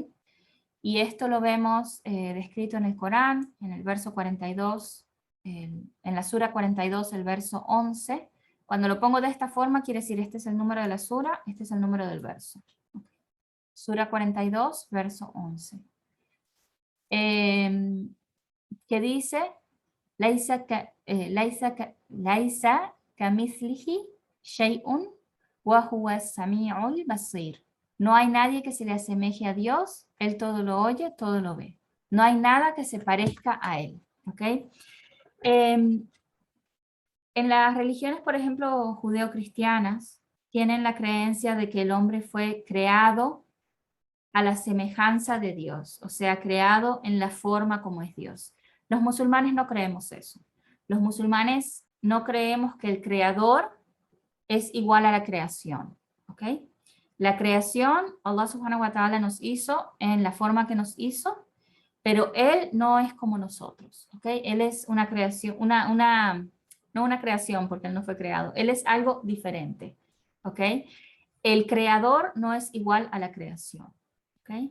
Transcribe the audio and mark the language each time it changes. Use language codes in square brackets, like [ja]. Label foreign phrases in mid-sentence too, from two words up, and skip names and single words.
[es] Y esto lo vemos descrito en el Corán, en el verso 42, en la sura 42, el verso 11. Cuando lo pongo de esta forma, quiere decir este es el número de la sura, este es el número del verso. Sura 42, verso 11. Que dice, [ar] ليس كمثله شيء وهو السميع البصير. [es] No hay nadie que se le asemeje a Dios, Él todo lo oye, todo lo ve. No hay nada que se parezca a Él. ¿Ok? En las religiones, por ejemplo, judeocristianas, tienen la creencia de que el hombre fue creado a la semejanza de Dios, o sea, creado en la forma como es Dios. Los musulmanes no creemos eso. Los musulmanes no creemos que el creador es igual a la creación, ¿ok? La creación, Allah [ar] سبحانه وتعالى [es] nos hizo en la forma que nos hizo, pero Él no es como nosotros, ¿ok? Él es una creación, no una creación porque Él no fue creado, Él es algo diferente, ¿ok? El creador no es igual a la creación, ¿ok?